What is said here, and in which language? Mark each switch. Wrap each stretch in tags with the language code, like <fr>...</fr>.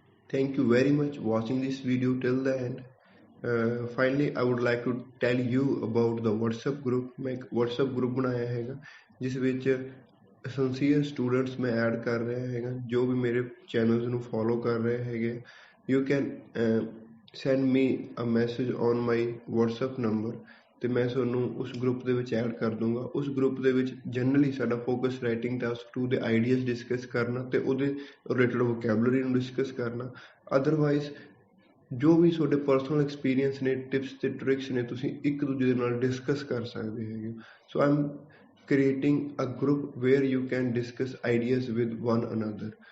<en>Thank you very much watching this video till the end. Finally, I would like to tell you about the WhatsApp group.</en> <hi>मैं एक WhatsApp group बनाया हैगा जिस</hi> <pa>ਵਿੱਚ sincere students ਮੈਂ add ਕਰ ਰਿਹਾ ਹੈਗਾ ਜੋ ਵੀ ਮੇਰੇ ਚੈਨਲਸ ਨੂੰ ਫੋਲੋ ਕਰ ਰਹੇ ਹੈਗੇ।</pa> <en>You can send me a message on my WhatsApp number</en> <pa>ਤੇ ਮੈਂ ਤੁਹਾਨੂੰ ਉਸ ਗਰੁੱਪ ਦੇ ਵਿੱਚ ਐਡ ਕਰ ਦੂੰਗਾ। ਉਸ ਗਰੁੱਪ ਦੇ ਵਿੱਚ ਜਨਰਲੀ ਸਾਡਾ ਫੋਕਸ ਰਾਈਟਿੰਗ ਟਾਸਕ 2 ਦੇ ਆਈਡੀਆਜ਼ ਡਿਸਕਸ ਕਰਨਾ ਤੇ ਉਹਦੇ ਰਿਲੇਟਡ ਵੋਕੈਬਲਰੀ ਨੂੰ ਡਿਸਕਸ ਕਰਨਾ। ਅਦਰਵਾਈਜ਼ ਜੋ ਵੀ ਤੁਹਾਡੇ ਪਰਸਨਲ ਐਕਸਪੀਰੀਅੰਸ ਨੇ, ਟਿਪਸ ਤੇ ਟ੍ਰਿਕਸ ਨੇ, ਤੁਸੀਂ ਇੱਕ ਦੂਜੇ ਦੇ ਨਾਲ ਡਿਸਕਸ ਕਰ ਸਕਦੇ ਹੈਗੇ।</pa> <en>So I am creating a group where you can discuss ideas with one another.</en>